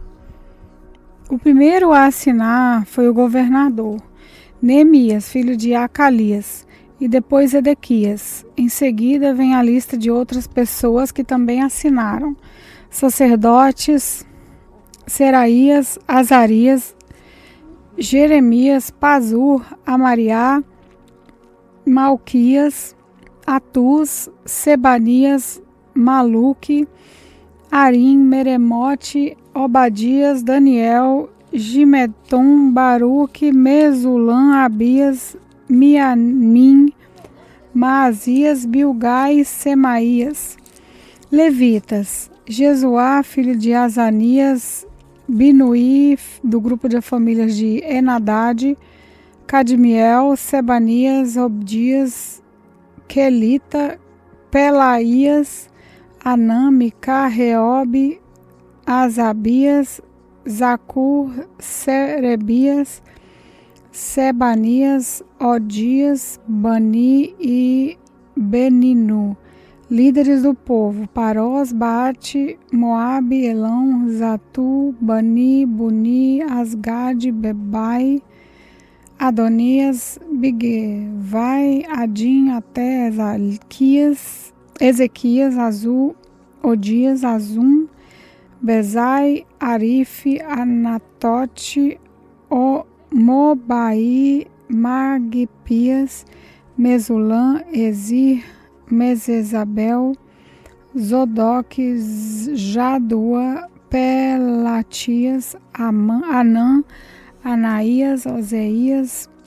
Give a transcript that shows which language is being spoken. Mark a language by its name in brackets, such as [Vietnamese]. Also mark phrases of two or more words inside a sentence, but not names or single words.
[Portuguese] O primeiro a assinar foi o governador Neemias, filho de Acalias, e depois Edequias. Em seguida vem a lista de outras pessoas que também assinaram: sacerdotes, Seraías, Azarias, Jeremias, Pazur, Amariá, Malquias, Atuz, Sebanias, Maluque, Arim, Meremote, Obadias, Daniel, Gimeton, Baruque, Mesulam, Abias, Miamim, Maazias, Bilgai, Semaías. Levitas: Jesuá, filho de Azanias, Binuí, do grupo de famílias de Enadade, Cadmiel, Sebanias, Obdias, Quelita, Pelaías, Anami, Reobe, Azabias, Zacur, Serebias, Sebanias, Odias, Bani e Beninu. Líderes do povo: Parós, Baate, Moabe, Elão, Zatu, Bani, Buni, Asgade, Bebai, Adonias, Bigvai, Adim, até Ezequias, Azul, Odias, Azum, Bezai, Arife, Anatote, Mobai, Magpias, Mesulam, Ezir, Mesesabel, Zodoc, Jadua, Pelatias, Anã, Anaías, Oseias,